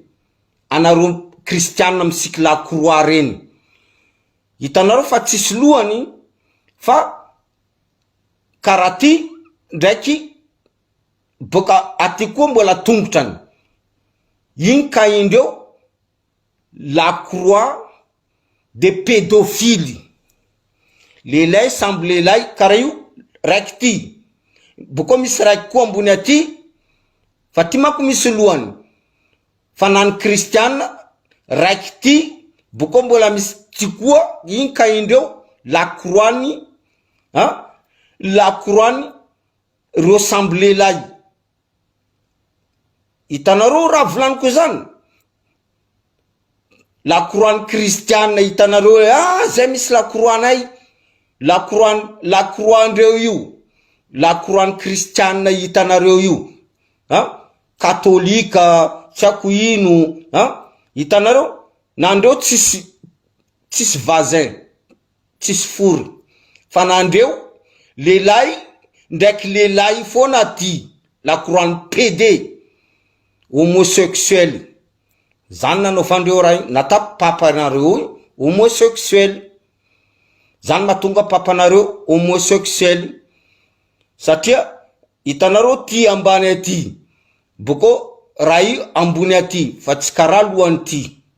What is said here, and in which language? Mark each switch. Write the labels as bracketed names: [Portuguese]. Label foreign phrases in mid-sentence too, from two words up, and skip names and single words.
[Malagasy] Anareo kristianina misika lakroa reny. Hitanareo fa tsisy lohany. Fa karaty ndraiky boka aty koa mbola tongotrany. Igny ka indreo [French] la croix de pédophile. [Malagasy] Lehilahy samby lehilahy karaha io raiky ty. Boka misy raiky koa ambony aty. Fa ty manko misy lohany. Fa nany kristianina raiky ty. Boka mbola misy ty koa. Igny ka indreo [French] la croix-ny. La croix-ny [Malagasy] reo samby lehilahy. Hitanareo raha volaniko zany. [French] La croix [Malagasy] kristianina hitanareo. Zay misy [French] la croix-nay. La croix [Malagasy] andreo io. [French] La croix [Malagasy] kristianina hitanareo io. Katolika. Tsako ino. Hitanareo. Nandreo tsisy vazin. Tsisy fory. Fa nandreo lehilahy ndraiky lehilahy fona ty. [French] La croix PD. Homosexuel. [Malagasy] Zany nanao fandreo raha nata papanareo homosexuel. Zany matonga papanareo homosexuel. Satria hitanareo ty ambany aty. Boko raha io ambony aty. Fa tsy karaha lohany ty.